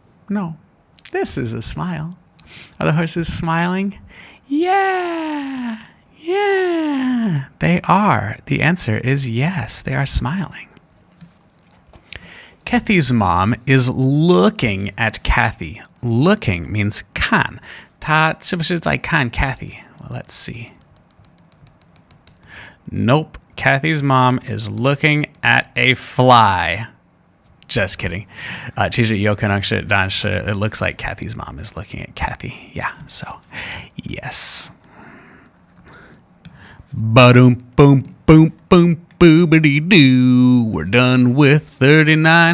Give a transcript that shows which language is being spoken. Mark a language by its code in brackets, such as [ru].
[en] No, this is a smile. Are the horses smiling? Yeah, yeah, they are. The answer is yes, they are smiling. Kathy's mom is looking at Kathy. Looking means 看. [zh] 她是不是在看 Kathy? [en] Well, let's see. Nope. Kathy's mom is looking at a fly. Just kidding. [zh] 其实有可能是，但是 [en] it looks like Kathy's mom is looking at Kathy. Yeah, so yes. Ba-dum, boom, boom, boom. Boobity-doo, we're done with 39.